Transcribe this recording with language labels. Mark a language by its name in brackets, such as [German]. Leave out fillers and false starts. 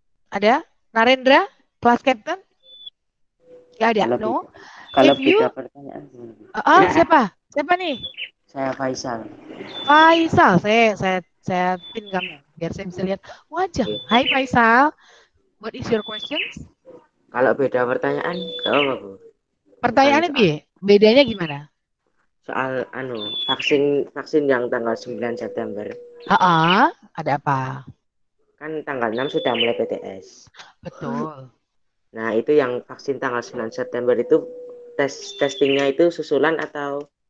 [Indonesian] Ada? Narendra? Kelas captain? Ya ada? No? Kalau [English] If you... [Indonesian] beda pertanyaan. Siapa? Siapa nih? Saya Faisal. Faisal, saya pin kamu biar saya bisa lihat wajah. [English] Hai Faisal, what is your questions? [Indonesian] Kalau beda pertanyaan, nggak apa Bu. Pertanyaannya bedanya gimana? Soal vaksin yang tanggal 9 September. Ada apa? Kan tanggal 6 sudah mulai PTS. Betul. Nah, itu yang vaksin tanggal 9 September itu testingnya itu susulan atau?